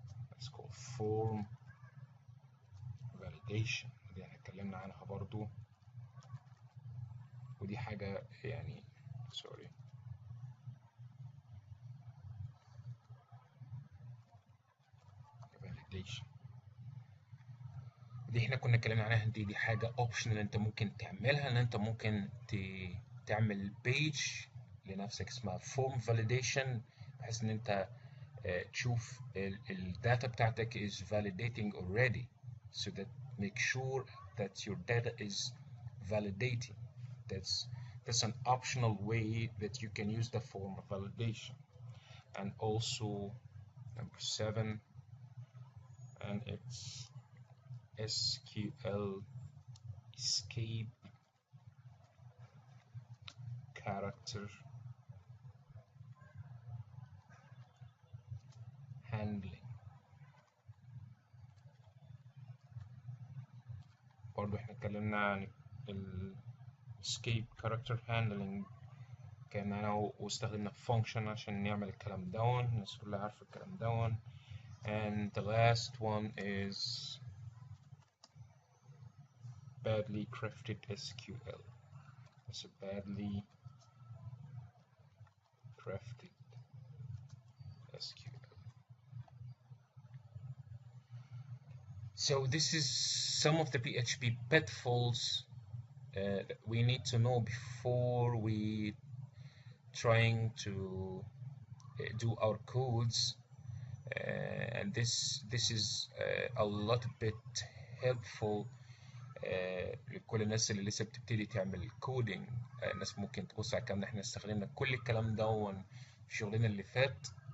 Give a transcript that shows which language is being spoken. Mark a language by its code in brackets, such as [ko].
[en] Let's call form validation. [ar] دي احنا اتكلمنا عنها برضو، ودي حاجة يعني سوري validation دي احنا كنا اتكلمنا عنها. دي حاجة اوبشنال انت ممكن تعملها، ان انت ممكن تعمل بيج لنفسك اسمها form validation، بحيث ان انت تشوف الداتا بتاعتك [en] is validating already, so that make sure that your data is validating. That's an optional way that you can use the form validation. And also number 7, and it's SQL escape character handling. [ar] برضو احنا اتكلمنا عن ال escape character handling، كان انا واستخدمنا function عشان نعمل الكلام دون. الناس كلها عارفة الكلام دون. [en] And the last one is badly crafted SQL. It's a badly crafted SQL. So this is some of the PHP pitfalls that we need to know before we trying to do our codes, and this is a little bit helpful [ar] لكل الناس اللي لسه بتبتدي تعمل كودينج. الناس ممكن تبص على الكلام ده، احنا استخدمنا كل الكلام ده في شغلنا اللي فات.